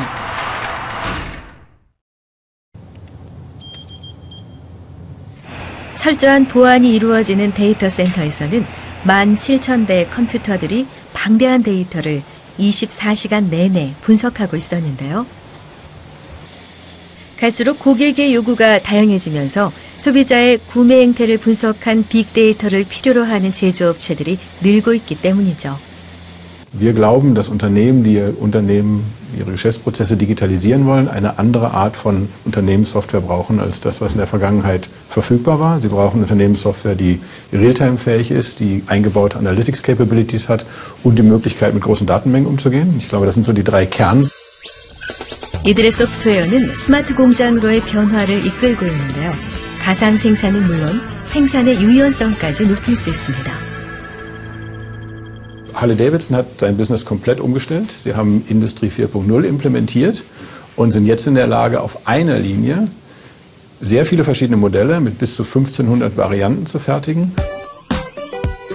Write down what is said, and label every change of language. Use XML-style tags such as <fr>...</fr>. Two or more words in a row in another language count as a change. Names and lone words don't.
<ko>철저한 보안이 이루어지는 데이터 센터에서는 17,000대의 컴퓨터들이 방대한 데이터를 24시간 내내 분석하고 있었는데요. 갈수록 고객의 요구가 다양해지면서 소비자의 구매 행태를 분석한 빅데이터를 필요로 하는 제조업체들이 늘고 있기 때문이죠.</ko> <de>Wir glauben, dass Unternehmen, die ihre Geschäftsprozesse digitalisieren wollen, eine andere Art von Unternehmenssoftware brauchen als das, was in der Vergangenheit verfügbar war. Sie brauchen Unternehmenssoftware, die realtime-fähig ist, die eingebaute</de> <en>Analytics-Capabilities</en> <de>hat und die Möglichkeit, mit großen Datenmengen umzugehen. Ich glaube, das sind so die drei Kern.</de> <ko>이들의 소프트웨어는 스마트 공장으로의 변화를 이끌고 있는데요. 가상 생산은 물론 생산의 유연성까지 높일 수 있습니다.</ko> <de>Harley-Davidson hat sein Business komplett umgestellt. Sie haben Industrie 4.0 implementiert und sind jetzt in der Lage, auf einer Linie sehr viele verschiedene Modelle mit bis zu 1500 Varianten zu fertigen.</de>